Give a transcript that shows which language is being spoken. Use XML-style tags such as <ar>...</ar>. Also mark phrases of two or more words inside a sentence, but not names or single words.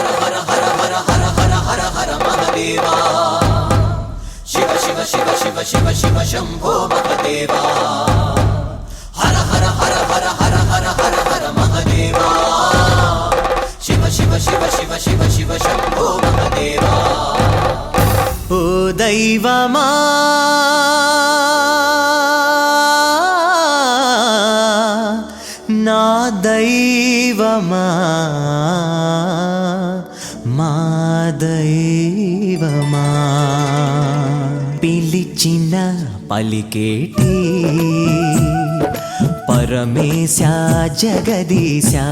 <hi>हर हर हर हर हर हर हर महादेवा शिव शिव शिव शिव शिव शिव शंभो महादेवा हर हर हर हर हर हर हर हर महादेवा शिव शिव शिव शिव शिव शिव शंभो महादेवा</hi> <te>ఓ దైవమా నా దైవమా మా దైవమా పిలిచిన పలికేటి పరమేశ జగదీశ</te>